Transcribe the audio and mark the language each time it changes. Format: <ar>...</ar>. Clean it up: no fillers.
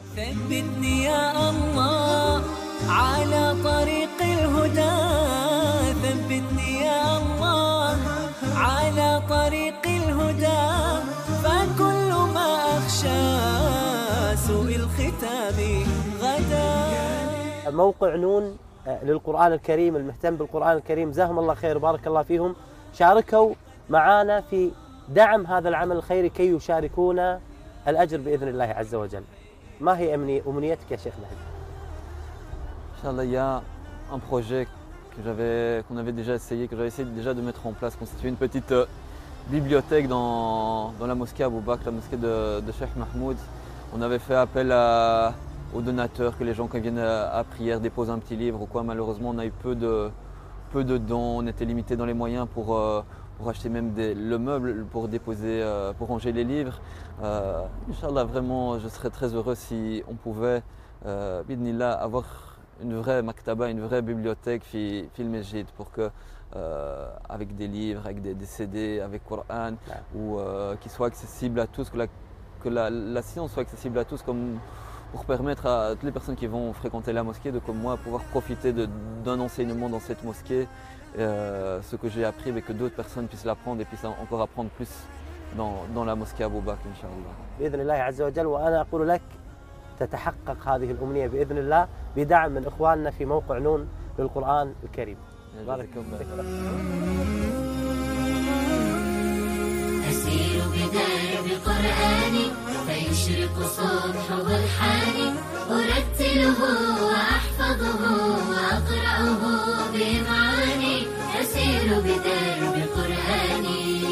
<ar>ثبتني يا الله على طريق الهدى ثبتني يا الله على طريق الهدى فكل ما أخشى سوء الختام غدا موقع نون للقرآن الكريم المهتم بالقرآن الكريم زاهم الله خير بارك الله فيهم شاركوا معنا في دعم هذا العمل الخيري كي يشاركونا الأجر بإذن الله عز وجل. ما هي أمنيتك يا شيخ مهدي؟ إن شاء الله.</ar> <fr>يا un projet que j'avais qu'on avait déjà essayé que j'avais essayé déjà de mettre en place, constituer une petite bibliothèque dans la mosquée Abou Bakr, la mosquée de Cheikh Mahmoud. On avait fait appel aux donateurs, que les gens qui viennent à prière déposent un petit livre ou quoi. Malheureusement, on a eu peu de dons, on était limité dans les moyens pour acheter même le meuble pour déposer, pour ranger les livres. Inch'Allah, vraiment, je serais très heureux si on pouvait, bidnillah, avoir une vraie maktaba, une vraie bibliothèque</fr> <ar>fil mesjid,</ar> <fr>pour que avec des livres, avec des CD, avec Coran, ou qui soit accessible à tous, que la science soit accessible à tous, comme pour permettre à toutes les personnes qui vont fréquenter la mosquée de, comme moi, pouvoir profiter d'un enseignement dans cette mosquée, ce que j'ai appris, mais que d'autres personnes puissent l'apprendre et puissent encore apprendre plus dans la mosquée Abou Bakr, inchallah.</fr> <ar>بإذن الله عز وجل وأنا أقول لك تتحقق هذه الأمنية بإذن الله بدعم من إخواننا في موقع نون للقرآن الكريم. بارك الله فيك. أسير بداية بقرآني فيشرق صبح ضرحاني أرتله وأحفظه وأقرأه بمعاني أسير بداية بقرآني</ar>